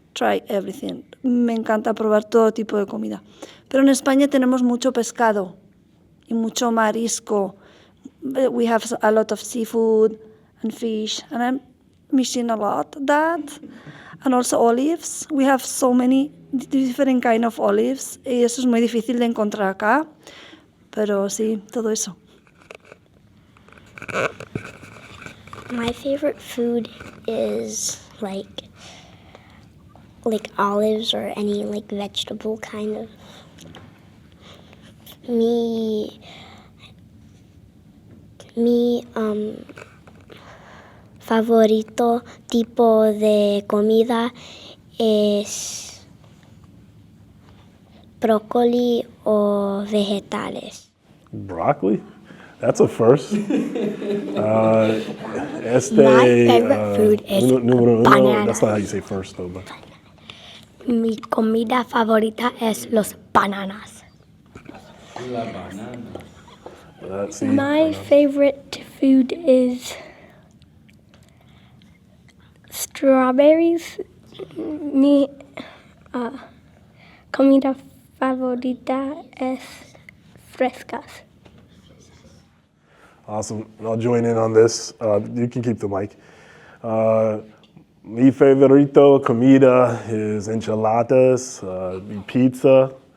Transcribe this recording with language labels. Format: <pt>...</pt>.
<en>Try everything.</en> <es>Me encanta probar todo tipo de comida. Pero en España tenemos mucho pescado y mucho marisco.</es> <en>We have a lot of seafood and fish, and I'm missing a lot of that. And also olives. We have so many different kind of olives.</en> <es>Y eso es muy difícil de encontrar acá. Pero sí, todo eso.</es> <en>My favorite food is like olives or any like vegetable kind of.</en> <es>Mi favorito tipo de comida es brócoli o vegetales.</es> <en>Broccoli? That's a first. My favorite food is bananas. That's not how you say first, though. But.</en> <es>Mi comida favorita es los bananas. La banana.</es> <en>My favorite food is strawberries.</en> <es>Mi comida favorita es frescas.</es> <en>Awesome. I'll join in on this. You can keep the mic.</en> <es>Mi favorito comida</es> <en>is enchiladas, pizza.</en>